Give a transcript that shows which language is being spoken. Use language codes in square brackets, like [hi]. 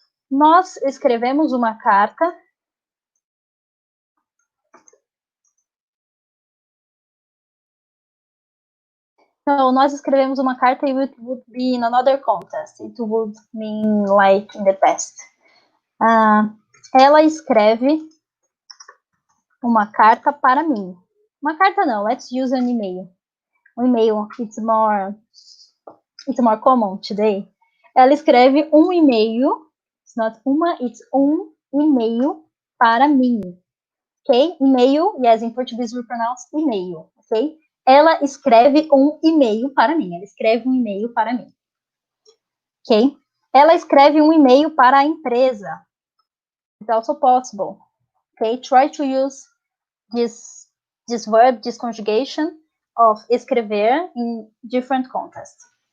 [pt] Nós escrevemos uma carta. [en] No, [pt] nós escrevemos uma carta e [en] it would be in another context. It would mean like in the past. [pt] Ela escreve uma carta para mim. Uma carta não, [en] let's use an email. [pt] Um e-mail, [en] it's more common today. [pt] Ela escreve um e-mail, [en] it's not [pt] uma, it's um e-mail para mim. Ok? [en] E-mail, yes, in Portuguese we pronounce e-mail, ok? [pt] Ela escreve um e-mail para mim. Ela escreve um e-mail para mim. Ok? Ela escreve um e-mail para a empresa. [en] It's also possible. Okay? Try to use this verb, this conjugation of escrever in different contexts.